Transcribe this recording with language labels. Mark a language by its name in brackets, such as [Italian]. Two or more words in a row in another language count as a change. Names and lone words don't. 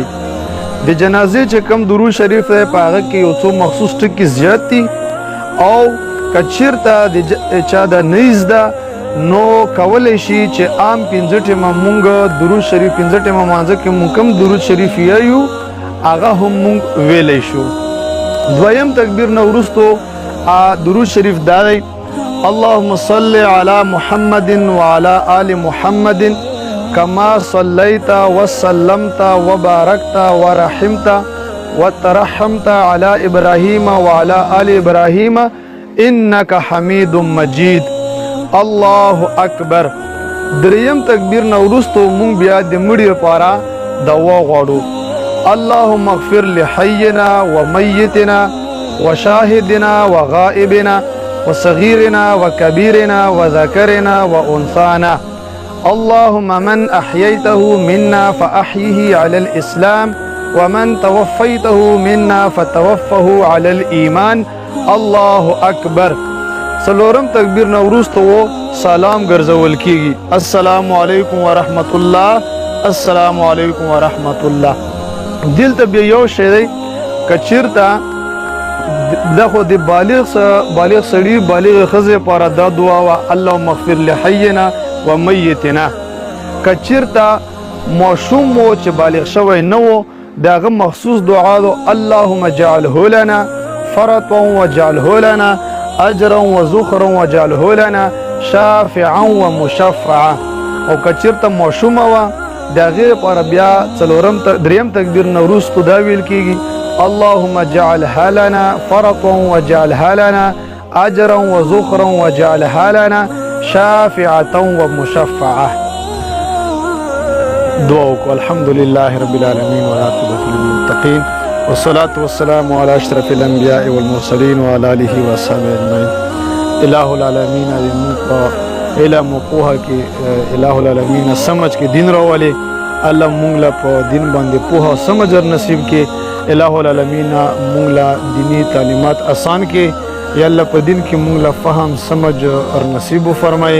[Pashto] د جنازې چې کم درود شریف دی په هغه کې یو څو مخصوص ټکي زیات دي، او کچیرته د چا د نیز ده نو کولی شي چې عام 15 ټیمه مونږ درود شریف 15 ټیمه مانځه کې مونږ کم درود شریف ویو هغه هم مونږ ویلی شو. دویم تکبیر نه وروستو درود شریف دا دی [Arabic] اللهم صل على محمد وعلى آل محمد كما صليت وسلمت وباركت ورحمت وترحمت على إبراهيم وعلى آل إبراهيم إنك حميد مجيد. الله أكبر. [Pashto] دریم تکبیر نه وروستو مونږ بیا د مړي لپاره دعا غواړو [Arabic] اللهم اغفر لحينا وميتنا وشاهدنا وغائبنا وصغيرنا وكبيرنا وذكرنا وأنثانا. اللهم من أحييته منا فأحيه على الإسلام ومن توفيته منا فتوفه على الإيمان. الله أكبر. [Pashto] سلورم تکبیر نه وروسته سلام ګرځول کیږي [Arabic] السلام علیکم ورحمت الله، السلام علیکم ورحمت الله. [Pashto] دلته بیا یو شی دی کچیرته دا خو د بالغ سړي بالغ ښځې لپاره دا دعا وه [Arabic] اللهم اغفر لحینا ومیتنا. [Pashto] کچیرته ماشوم و چې بالغ شوی نه و د هغه مخصوص دعا ده [Arabic] اللهم اجعله لنا فرطا واجعله لنا اجرا وزخرا واجعله لنا شافعا ومشفعا. [Pashto] او کچیرته ماشومه وه د هغې لپاره بیا دریم تکبیر نه وروستو دا ویل کیږي [Arabic] اللهم اجعلها لنا فرطا واجعلها لنا اجرا وزخرا واجعلها لنا شافعة ومشفعة. [Pashto] دعا وکړو. [Arabic] الحمدلله رب العالمین والعاقبة للمتقین والصلاة والسلام على اشرف الانبیاء والمرسلین وعلى آله وصحبه اجمعین. الہ العالمین [Pashto] دې موږ په علم او پوهه کې [Arabic] الہ العالمین [Pashto] سمجھ کې دین راولې. الله موږ له په دین باندې پوهه او سمجھ نصیب کې. [Arabic] الہ العالمین [Pashto] موږ له دینی تعلیمات آسان کې. یا الله په دین کې موږ له فهم سمجھ او نصیب فرمایي.